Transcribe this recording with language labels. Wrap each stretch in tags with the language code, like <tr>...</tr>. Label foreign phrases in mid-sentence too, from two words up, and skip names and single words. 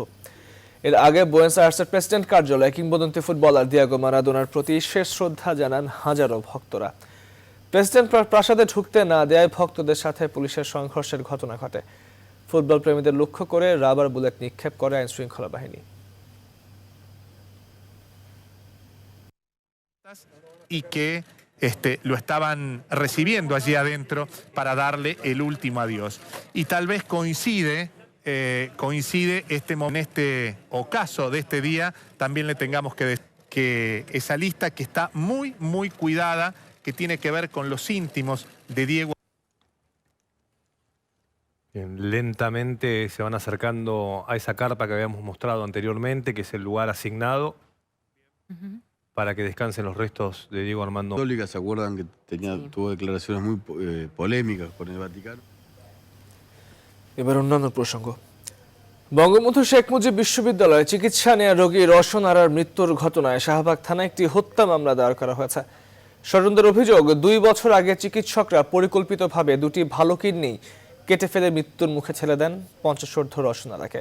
<bn>এর আগে বুয়েনোস আয়ার্সের প্রেসিডেন্ট কার্যালয়ে কিংবদন্তি ফুটবলার দিয়েগো মারাদোনার প্রতি শেষ শ্রদ্ধা জানান হাজারো ভক্তরা। প্রেসিডেন্ট প্রাসাদে ঢুকতে না দেয় ভক্তদের সাথে পুলিশের সংঘর্ষের ঘটনা ঘটে। ফুটবল প্রেমীদের লক্ষ্য করে রাবার বুলেট নিক্ষেপ করে আইন শৃঙ্খলা বাহিনী।</bn> <es>Y que lo estaban recibiendo allí adentro para darle el último adiós. Y tal vez coincide en este ocaso de este día, también le tengamos que decir que esa lista que está muy cuidada, que tiene que ver con los íntimos de Diego. Bien, lentamente se van acercando a esa carpa que habíamos mostrado anteriormente, que es el lugar asignado para que descansen los restos de Diego Armando. ¿Se acuerdan que tuvo declaraciones muy polémicas con el Vaticano?</es> <bn>এবার অন্যান্য প্রসঙ্গ। বঙ্গবন্ধু শেখ মুজিব বিশ্ববিদ্যালয়ে চিকিৎসা নেওয়া রোগী রওশন আরার মৃত্যুর ঘটনায় শাহবাগ থানায় একটি হত্যা মামলা দায়ের করা হয়েছে। স্বজনদের অভিযোগ, 2 বছর আগে চিকিৎসকরা পরিকল্পিতভাবে 2টি ভালো কিডনি কেটে ফেলে মৃত্যুর মুখে ঠেলে দেন 50 রওশন আরাকে।</bn>